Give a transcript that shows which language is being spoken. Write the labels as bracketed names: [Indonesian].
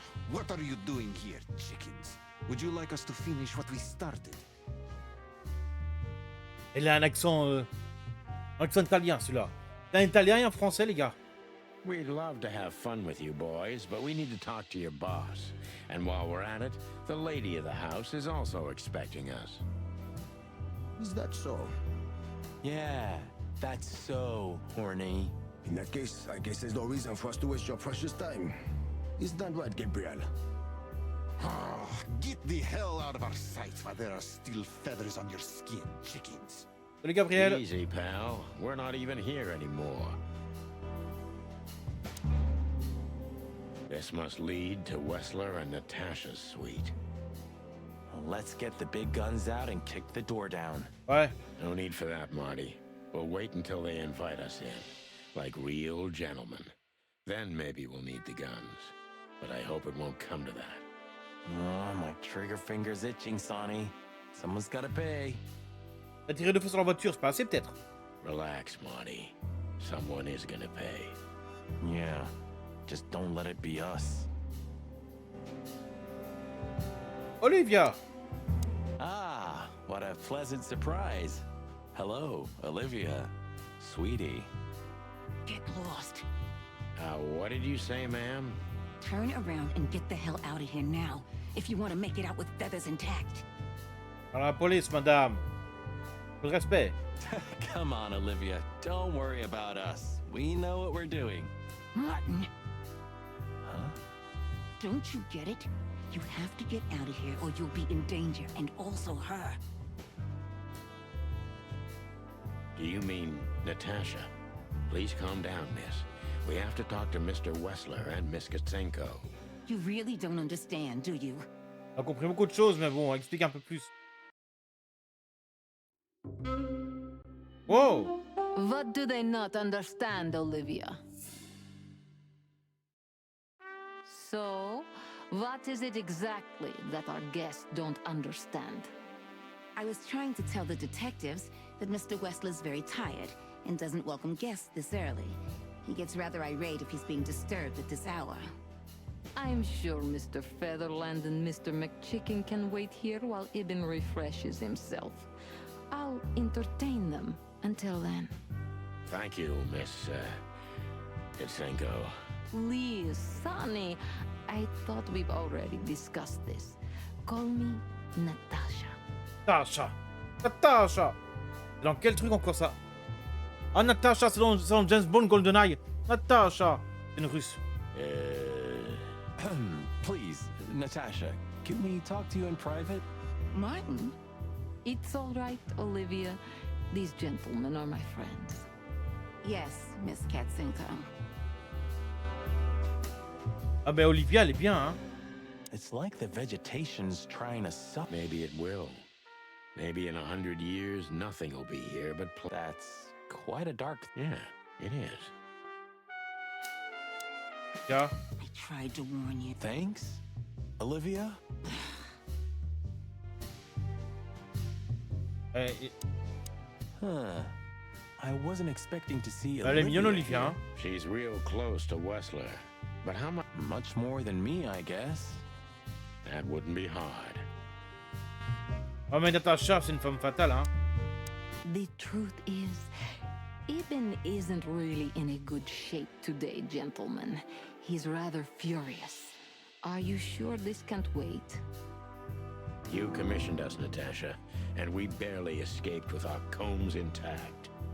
[English] What are you doing here, chickens? Would you like us to finish what we started? [French] Il a un accent italien, celui-là. C'est un italien et un français, les gars. [English] We'd love to have fun with you boys, but we need to talk to your boss. And while we're at it, the lady of the house is also expecting us. Is that so? Yeah, that's so horny. In that case, I guess there's no reason for us to waste your precious time. Isn't that right, Gabriel? Get the hell out of our sight while there are still feathers on your skin, chickens. [French] Salut, Gabriel. [English] Easy, pal. We're not even here anymore. This must lead to Wessler and Natasha's suite. Let's get the big guns out and kick the door down. [French] Ouais. [English] No need for that, Marty. We'll wait until they invite us in, like real gentlemen. Then maybe we'll need the guns. But I hope it won't come to that. Oh, my trigger finger's itching, Sonny. Someone's gotta pay. [French] T'as tiré 2 fois sur la voiture, c'est pas assez, peut-être? [English] Relax, Marty. Someone is gonna pay. Yeah, just don't let it be us. Olivia! Ah, what a pleasant surprise. Hello, Olivia. Sweetie. Get lost. What did you say, ma'am? Turn around and get the hell out of here now, if you want to make it out with feathers intact. [French] À la police, madame. Le respect. [English] Come on, Olivia. Don't worry about us. We know what we're doing. Martin, Huh? don't you get it? You have to get out of here or you'll be in danger, and also her. Do you mean Natasha? Please calm down, miss. We have to talk to Mr. Wessler and Miss Katsenko. You really don't understand, do you? [French] On a compris beaucoup de choses, mais bon, explique un peu plus. [English] Wow! What do they not understand, Olivia? So, what is it exactly that our guests don't understand? I was trying to tell the detectives that Mr. Wessler's very tired and doesn't welcome guests this early. He gets rather irate if he's being disturbed at this hour. I'm sure Mr. Featherland and Mr. McChicken can wait here while Ibn refreshes himself. I'll entertain them until then. Thank you, Miss Katsenko. Please, Sonny, I thought we've already discussed this. Call me Natasha. [French] Natasha! Natasha! Dans quel truc encore ça? Ah, Natasha, c'est dans James Bond GoldenEye. Natasha! C'est une russe. [English] Please, Natasha, can we talk to you in private? Martin? It's all right, Olivia. These gentlemen are my friends. Yes, Miss Katsenko. [French] Ah ben Olivia, elle est bien, hein? [English] It's like the vegetation's trying to suck. Maybe it will. Maybe in 100 years, nothing will be here but That's quite a dark... Yeah, it is. [French] Tiens. [English] I tried to warn you. Thanks, Olivia? Huh. I wasn't expecting to see [French] Elle est mignonne, Olivia Olivia, [English] here. [French] hein? [English] She's real close to Wessler. But how much? Much more than me, I guess. That wouldn't be hard. [French] Oh, mais Natasha, c'est une femme fatale, hein? [English] The truth is, Ibn isn't really in a good shape today, gentlemen. He's rather furious. Are you sure this can't wait? You commissioned us, Natasha, and we barely escaped with our combs intact.